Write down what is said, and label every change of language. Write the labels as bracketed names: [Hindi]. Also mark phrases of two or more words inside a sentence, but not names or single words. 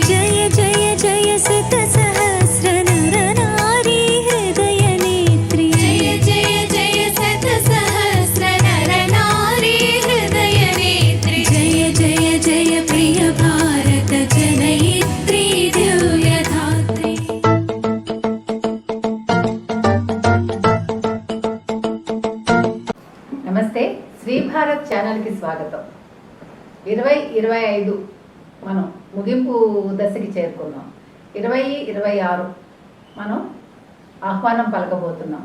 [Sanskrit] जय जय जय शत सहस्र नर नारी हृदय नेत्री। जय जय जय शत सहस्र नर नारी हृदय नेत्री। जय जय जय प्रिय भारत जनयित्री दिव्यधात्री। [Telugu] నమస్తే శ్రీ భారత్ ఛానల్కి స్వాగతం. 2025 మనం ముగింపు దశకి చేరుకున్నాం. 2026 మనం ఆహ్వానం పలకబోతున్నాం.